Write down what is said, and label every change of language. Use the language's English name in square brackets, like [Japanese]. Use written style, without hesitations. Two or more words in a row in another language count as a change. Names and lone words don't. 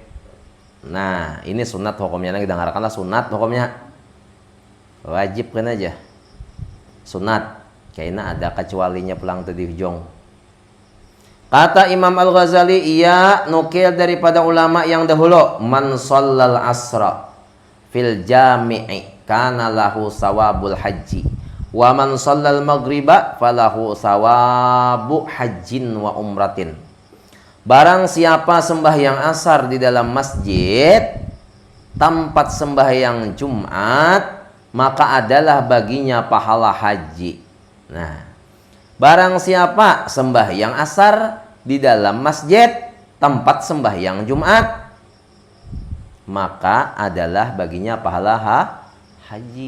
[Banjar] Nah, ini sunat hukumnya, kita dengarkanlah sunat hukumnya. Wajib kan aja. Sunat. Kayaknya ada kecualinya pulang tadi jong. [Malay] Kata Imam Al-Ghazali, ia nukil daripada ulama yang dahulu, [Arabic] من صلى العصر في الجامع كان له ثواب الحج ومن صلى المغرب فله ثواب حجة وعمرة. [Malay] Barang siapa sembahyang asar di dalam masjid tempat sembahyang Jumat, maka adalah baginya pahala haji. Nah, barang siapa sembahyang asar di dalam masjid tempat sembahyang Jumat, maka adalah baginya pahala haji.